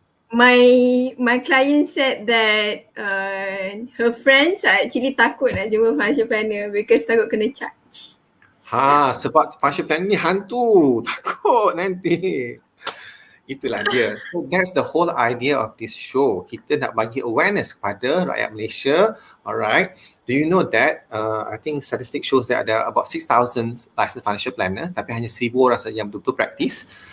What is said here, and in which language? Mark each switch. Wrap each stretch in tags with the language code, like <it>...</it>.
<en>My client said that her friends are actually</en> <ms>takut nak jumpa</ms> <en>financial planner because</en> <ms>takut kena</ms> <en>charge.</en> <ms>Sebab financial planner ni hantu, takut nanti. Itulah dia.</ms> <en>So that's the whole idea of this show.</en> <ms>Kita nak bagi awareness kepada rakyat Malaysia.</ms> <en>Alright. Do you know that I think statistics shows that there are about 6,000 licensed financial planner,</en> <ms>tapi hanya 1,000 orang saja yang betul-betul praktis.</ms>